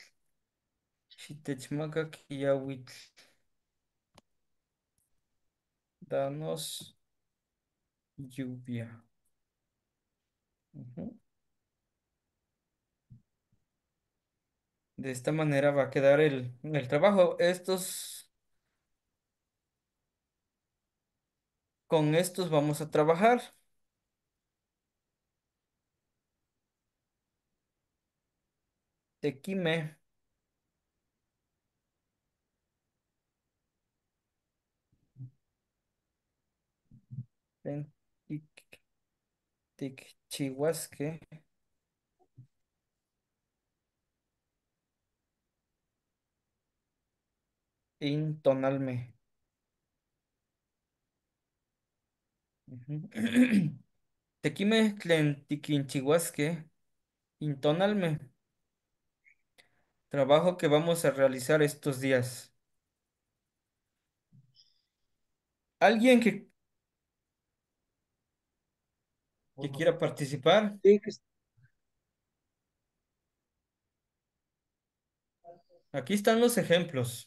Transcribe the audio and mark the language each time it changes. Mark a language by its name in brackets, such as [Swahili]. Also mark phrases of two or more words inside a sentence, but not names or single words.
[Nahuatl languages] Xitechmaca Kiawitl. [Spanish] Danos lluvia. Ujú. De esta manera va a quedar el trabajo. Con estos vamos a trabajar. [Nahuatl languages] Tequime, pen- tic- ticchihuasque, intonalme. Ujú. Tequime, tlen tiquinchihuasque, intonalme. [Spanish] Trabajo que vamos a realizar estos días. ¿Alguien que quiera participar? Sí, Aquí están los ejemplos.